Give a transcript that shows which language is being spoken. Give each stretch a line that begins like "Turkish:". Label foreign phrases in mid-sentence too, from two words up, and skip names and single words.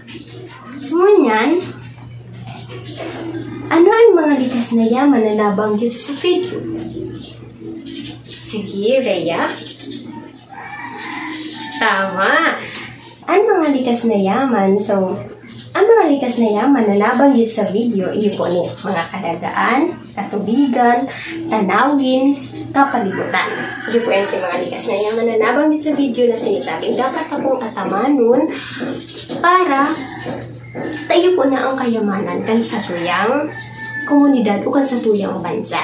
Bikol: So, ngunyan, ano ang mga likas na yaman na nabanggit sa video? Sige, Rhea. Tama. Ang mga likas na yaman, so, ang mga likas na yaman na nabanggit sa video, iyo po ni mga kadagaan, katubigan, tanawin, kapalibutan. Iyo po yan si mga likas na yaman na nabanggit sa video na sinasabing dapat akong atamanon para tayo po na ang kayamanan kan sa tuyang komunidad o kan sa tuyang bansa.